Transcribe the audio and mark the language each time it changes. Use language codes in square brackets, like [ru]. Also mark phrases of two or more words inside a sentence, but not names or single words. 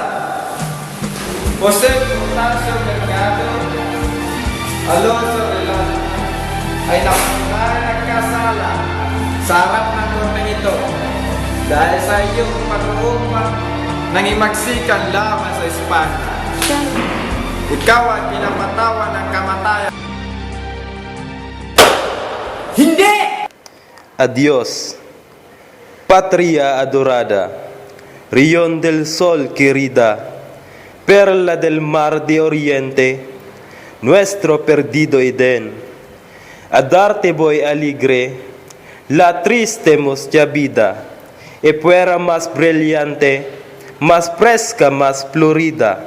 [tl] Jose Montalcio Delgado Alonso Relan ay nagkasala sa harap ng korte nito dahil sa iyong pag-uupang nangimagsikan laban sa Espanya. Ikaw ay pinapatawan ng kamatayan. Hindi! [es] Adios, patria adorada, Rion del Sol querida, perla del mar de Oriente, nuestro perdido Edén. A darte voy alegre, la triste ya vida, e fuera más brillante, más fresca, más florida.